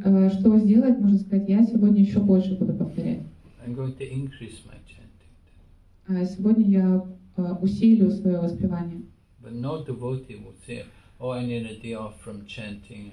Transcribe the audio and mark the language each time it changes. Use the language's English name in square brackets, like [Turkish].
[Russian] Что сделать, можно сказать, я сегодня еще больше буду повторять. [English] I'm going to increase my chanting. [Russian] Сегодня я усилю свое воспевание. [English] But no devotee will say, oh, I need a day off from chanting.